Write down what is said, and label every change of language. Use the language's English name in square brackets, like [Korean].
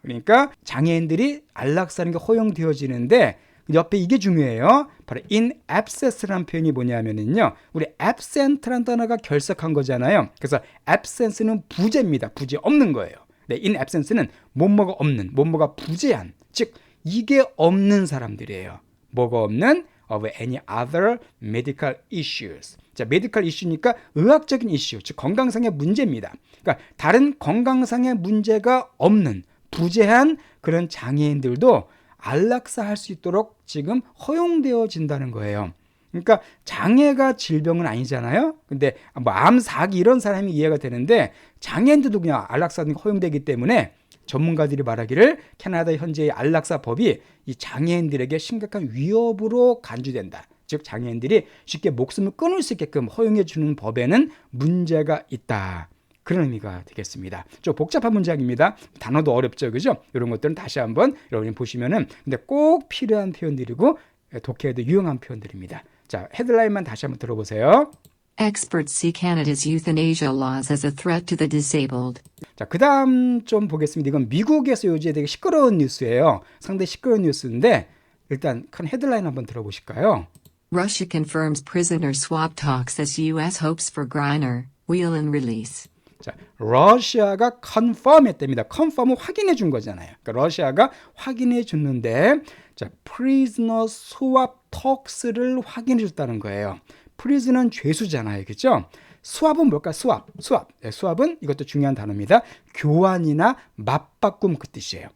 [Korean] 그러니까 장애인들이 안락사는 게 허용되어지는데 옆에 이게 중요해요. 바로 in absence라는 표현이 뭐냐면은요. 우리 absent라는 단어가 결석한 거잖아요. 그래서 absence는 부재입니다. 부재 없는 거예요. 네, in absence는 뭐뭐가 없는, 뭐뭐가 부재한, 즉 이게 없는 사람들이에요. 뭐가 없는? [English] of any other medical issues. [Korean] 자, medical issue니까 의학적인 이슈, 즉 건강상의 문제입니다. 그러니까 다른 건강상의 문제가 없는 부재한 그런 장애인들도 안락사 할 수 있도록 지금 허용되어진다는 거예요. 그러니까 장애가 질병은 아니잖아요. 근데 뭐 암, 사기 이런 사람이 이해가 되는데 장애인들도 그냥 안락사는 허용되기 때문에 전문가들이 말하기를 캐나다 현재의 안락사 법이 이 장애인들에게 심각한 위협으로 간주된다. 즉 장애인들이 쉽게 목숨을 끊을 수 있게끔 허용해 주는 법에는 문제가 있다. 그런 의미가 되겠습니다. 좀 복잡한 문장입니다. 단어도 어렵죠, 그죠? 이런 것들은 다시 한번 여러분이 보시면은 근데 꼭 필요한 표현들이고 독해에도 유용한 표현들입니다. 자, 헤드라인만 다시 한번 들어보세요. [English] Experts see Canada's euthanasia laws as a threat to the disabled. [Korean] 자, 그 다음 좀 보겠습니다. 이건 미국에서 요즘에 되게 시끄러운 뉴스예요. 상당히 시끄러운 뉴스인데 일단 큰 헤드라인 한번 들어보실까요? [English] Russia confirms prisoner swap talks as U.S. hopes for Griner, Whelan release. [Korean] 자, 러시아가 confirm 했답니다. confirm은 확인해 준 거잖아요. 그러니까 러시아가 확인해 줬는데 자, [English] prisoner swap talks [Korean] 를 확인해 줬다는 거예요. prison은 죄수잖아요. 그죠? swap은 뭘까? swap. 네, swap은 이것도 중요한 단어입니다. 교환이나 맞바꿈 그 뜻이에요.